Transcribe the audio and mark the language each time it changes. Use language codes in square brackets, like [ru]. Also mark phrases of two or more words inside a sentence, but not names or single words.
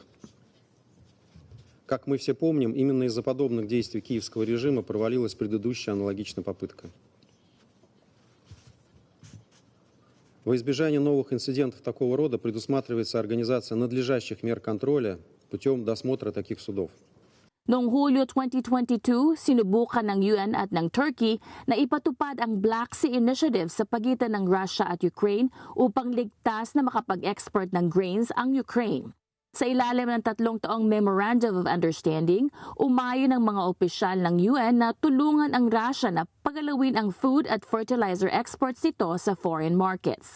[ru] Как мы все помним, именно из-за подобных действий киевского режима провалилась предыдущая аналогичная попытка. Во избежание новых инцидентов такого рода предусматривается организация надлежащих мер контроля путем досмотра таких судов. [tl] Noong Hulyo 2022, sinubukan ng UN at ng Turkey na ipatupad ang Black Sea Initiative sa pagitan ng Russia at Ukraine upang ligtas na makapag-export ng grains ang Ukraine. Sa ilalim ng 3 taong Memorandum of Understanding, umayon ng mga opisyal ng UN na tulungan ang Russia na pagalawin ang food at [en] fertilizer exports [tl] nito sa [en] foreign markets.